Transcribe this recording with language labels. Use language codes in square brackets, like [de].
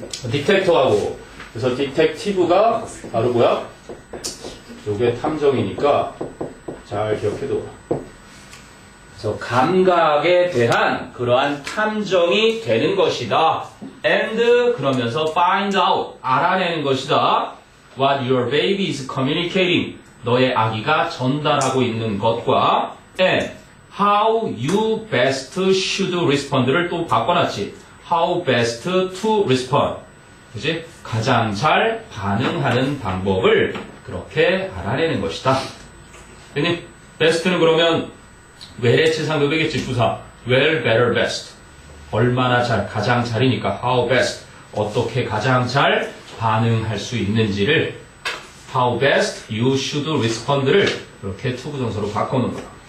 [ko] 디텍터하고 그래서 디텍티브가 바로 뭐야? 요게 탐정이니까 잘 기억해둬. 그래서 감각에 대한 그러한 탐정이 되는 것이다. And 그러면서 [en] find out [ko] 알아내는 것이다. [en] What your baby is communicating [ko] 너의 아기가 전달하고 있는 것과 [en] and how you best should respond를 [ko] 또 바꿔놨지. [en] How best to respond. [ko] 그지? 가장 잘 반응하는 방법을 그렇게 알아내는 것이다. 근데 best는 그러면 well의 치상급이겠지. 부사. well, better, best. 얼마나 잘, 가장 잘이니까 how best. 어떻게 가장 잘 반응할 수 있는지를 [en] how best you should respond [ko] 를 이렇게 투부정사로 바꿔놓은 거야.